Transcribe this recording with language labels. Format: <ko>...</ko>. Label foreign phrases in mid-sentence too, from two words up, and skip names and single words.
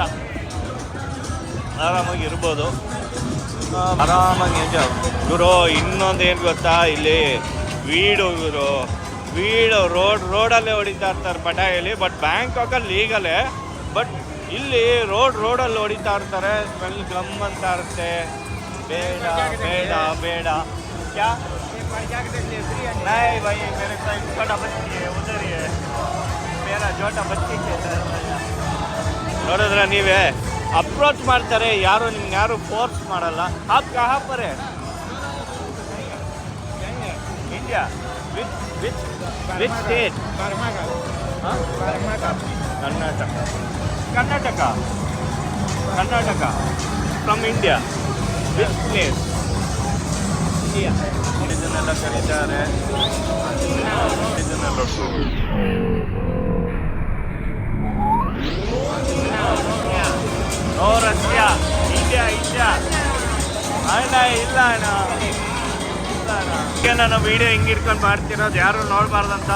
<kn>ಆರಾಮಾಗಿ ಇರ್ಬೋದು, ಆರಾಮಾಗಿ ಎಂಜಾಯ್ ಗುರು. ಇನ್ನೊಂದು ಏನು ಗೊತ್ತಾ, ಇಲ್ಲಿ ವೀಡು ರೋಡಲ್ಲೇ ಹೊಡಿತಾ ಇರ್ತಾರೆ ಪಟಾಯಲ್ಲಿ. ಬಟ್ ಬ್ಯಾಂಕಾಕಲ್ಲಿ ಲೀಗಲೇ, ಬಟ್ ಇಲ್ಲಿ ರೋಡಲ್ಲಿ ಹೊಡಿತಾ ಇರ್ತಾರೆ. ಸ್ಮೆಲ್ ಗಮ್ ಅಂತ ಇರುತ್ತೆ. ಬೇಡ ಬೇಡ ಬೇಡ.</kn> <hi>ಕ್ಯಾ नहीं भाई मेरे साथ छोटा बच्ची है, उधर ही है मेरा छोटा बच्ची है.</hi> <kn>ನೋಡಿದ್ರೆ ನೀವೇ ಅಪ್ರೋಚ್ ಮಾಡ್ತಾರೆ, ಯಾರು ಫೋರ್ಸ್ ಮಾಡಲ್ಲ.</kn> <hi>आप कहाँ पर है? इंडिया.</hi> <en>which state? कर्नाटक from India. which place? India.</en> <kn>ಇದನ್ನೆಲ್ಲ ಕರೀತಾರೆ. ನೋ ರಷ್ಯಾ, ಇಂಡಿಯಾ. ಅಣ್ಣ ಇಲ್ಲ ಅಣ್ಣ. ನಾನು ವಿಡಿಯೋ ಹಿಂಗೆ ಇಟ್ಕೊಂಡು ಮಾಡ್ತಿರೋದು, ಯಾರು ನೋಡಬಾರ್ದಂತ.</kn>